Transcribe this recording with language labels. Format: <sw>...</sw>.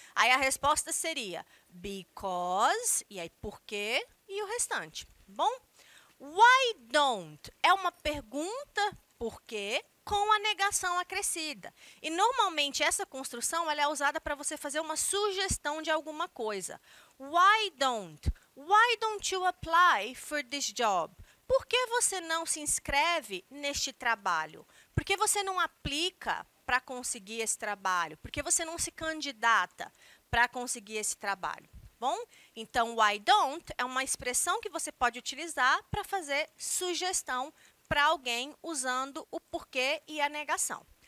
<pt>Aí a resposta seria because, e aí por quê, e o restante, tá bom? Why don't é uma pergunta por quê com a negação acrescida. E normalmente essa construção ela é usada para você fazer uma sugestão de alguma coisa.</pt> <en>Why don't? Why don't you apply for this job?</en> <pt>Por que você não se inscreve neste trabalho? Por que você não aplica para conseguir esse trabalho? Por que você não se candidata para conseguir esse trabalho? Bom, então, why don't é uma expressão que você pode utilizar para fazer sugestão para alguém usando o porquê e a negação.</pt>